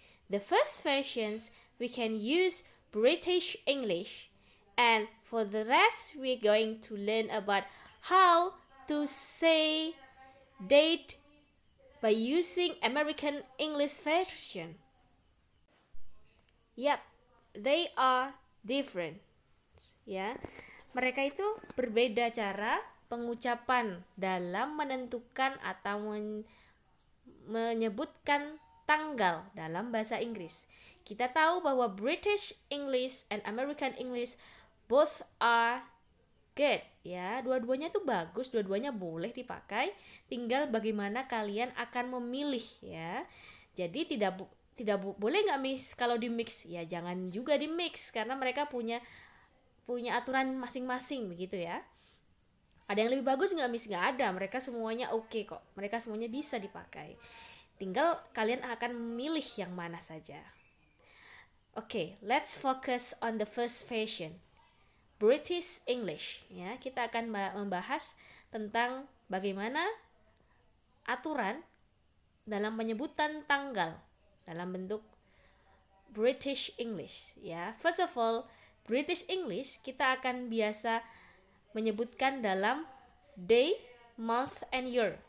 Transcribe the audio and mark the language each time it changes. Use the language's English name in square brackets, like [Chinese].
[English] The first fashions we can use British English, and for the rest we're going to learn about how to say date by using American English fashion. Yep, they are different. [Indonesian] Ya, mereka itu berbeda cara pengucapan dalam menentukan atau menyebutkan tanggal dalam bahasa Inggris. Kita tahu bahwa [English] British English and American English both are good, ya. [Indonesian] Dua-duanya itu bagus, dua-duanya boleh dipakai. Tinggal bagaimana kalian akan memilih, ya. Jadi tidak boleh nggak mix. Kalau di mix, ya jangan juga di mix karena mereka punya aturan masing-masing begitu ya. Ada yang lebih bagus nggak Miss? Nggak ada, mereka semuanya oke kok, mereka semuanya bisa dipakai. Tinggal kalian akan memilih yang mana saja. [English] Oke, let's focus on the first fashion, British English. [Indonesian] Ya, kita akan membahas tentang bagaimana aturan dalam penyebutan tanggal dalam bentuk British English. [English] Ya, first of all, British English [Indonesian] kita akan biasa menyebutkan dalam [English] day, month, and year.